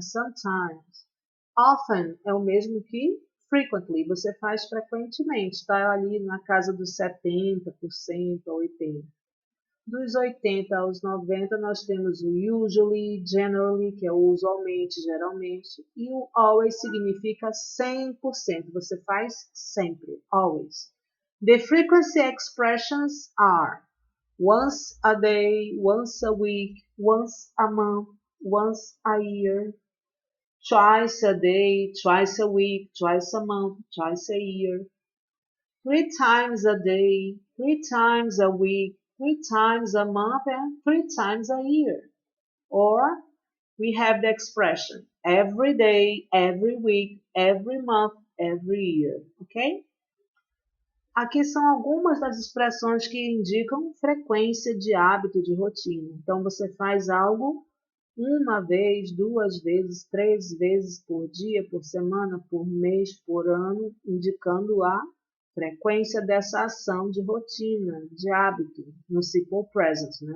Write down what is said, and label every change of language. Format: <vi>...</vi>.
<pt>Sometimes. Often é o mesmo que frequently, você faz frequentemente, está ali na casa dos 70% ou 80%. Dos 80 aos 90 nós temos o usually, generally, que é o usualmente, geralmente, e o always significa 100%, você faz sempre, always.</pt> <en>The frequency expressions are once a day, once a week, once a month, once a year, twice a day, twice a week, twice a month, twice a year, 3 times a day, 3 times a week, 3 times a month, and 3 times a year. Or we have the expression every day, every week, every month, every year. Ok?</en> <pt>Aqui são algumas das expressões que indicam frequência de hábito, de rotina. Então, você faz algo uma vez, 2 vezes, 3 vezes por dia, por semana, por mês, por ano, indicando a frequência dessa ação de rotina, de hábito, no simple present, né?</pt>